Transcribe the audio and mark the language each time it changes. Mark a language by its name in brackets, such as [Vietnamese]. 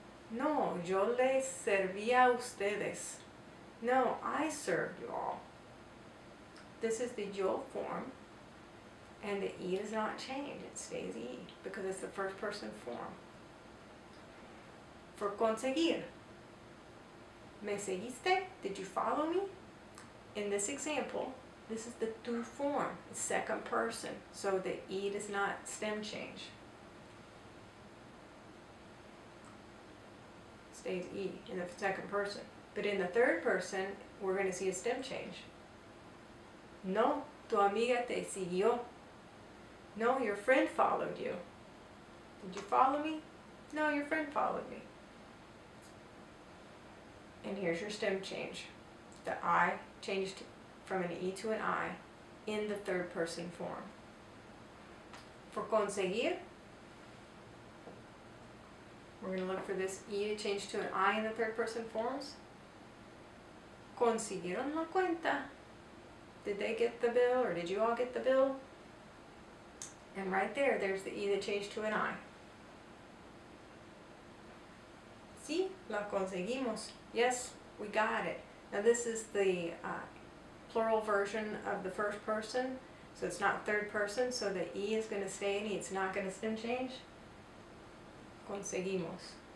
[Spanish] No, yo les serví a ustedes. [English] No, I served you all. This is the yo form, and the E does not change, it stays E, because it's the first person form. [Spanish] For conseguir, ¿me seguiste? [English] Did you follow me? In this example, this is the tu form, it's second person, so the E does not stem change. Stays E in the second person. But in the third person, we're going to see a stem change. [Spanish] No, tu amiga te siguió. [English] No, your friend followed you. Did you follow me? No, your friend followed me. And here's your stem change. The I changed from an E to an I in the third person form. For conseguir, we're going to look for this E to change to an I in the third person forms. [Spanish] Consiguieron la cuenta. [English] Did they get the bill, or did you all get the bill? And right there, there's the E that changed to an I. [Spanish] Sí, la conseguimos. [English] Yes, we got it. Now this is the plural version of the first person, so it's not third person, so the E is going to stay in E. It's not going to stem change. Conseguimos.